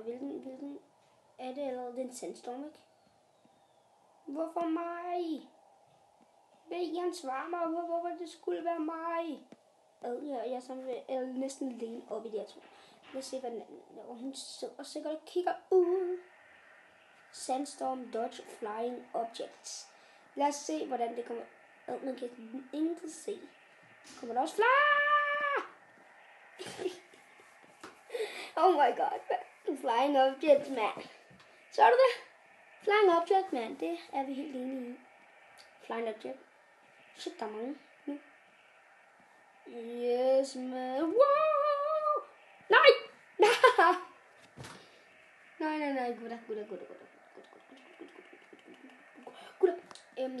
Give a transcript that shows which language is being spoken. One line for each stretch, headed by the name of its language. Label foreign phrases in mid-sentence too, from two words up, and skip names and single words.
Danish: Hvilken er det allerede? Det er en sandstorm, ikke? Hvorfor mig? Vil I gerne svare mig, hvorfor det skulle være mig? Jeg er sammen med næsten alene oppe i det her tog. Lad os se, hvad den anden laver. Hun sidder sikkert og kigger ud.
English: Sandstorm, dodge, flying objects.
Danish: Lad os se, hvordan det kommer. Man kan ikke se. Kommer der også
English: Oh my god, flying object, man.
Danish: Så er du det?
English: Flying object, man.
Danish: Det er vi helt enige i.
English: Flying object.
Danish: Shit, der er mange nu.
English: Yes, man. Wow! Nej!
Danish: Nej, gutter. Ja.